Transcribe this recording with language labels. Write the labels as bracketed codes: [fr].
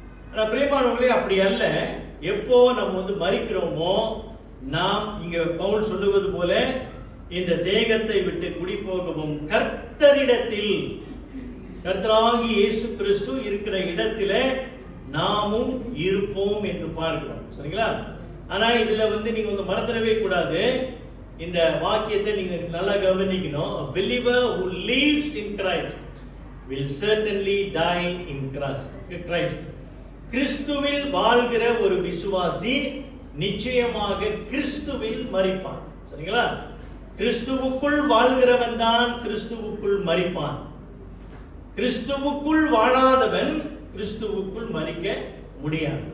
[ta] ஆனா பிரியமானவர்களே, அப்படி அல்ல. எப்போ நம்ம மரிக்கிறோமோ, நாம் இங்க பவுல் சொல்லுவது போல இந்த தேகத்தை விட்டு குடி போகவும் கர்த்தரிடத்தில், கர்த்தராகிய இயேசு கிறிஸ்து இருக்கிற இடத்திலே நாமும் இருப்போம் என்று பார்க்கிறோம். சரிங்களா? ஆனா இதுல நீங்க மறந்துடவே கூடாது, இந்த வாக்கியத்தை நீங்க நல்லா கவனிக்கணும். [en] A believer who lives in Christ will certainly die in Christ. [ta] கிறிஸ்துவில் வாழ்கிற ஒரு விசுவாசி நிச்சயமாக கிறிஸ்துவில் மரிப்பான். சரிங்களா? கிறிஸ்துவுக்குள் வாழ்கிறவன் தான் கிறிஸ்துவுக்குள் மரிப்பான். கிறிஸ்துவுக்குள் வாழாதவன் கிறிஸ்துவுக்குள் மரிக்க முடியாது.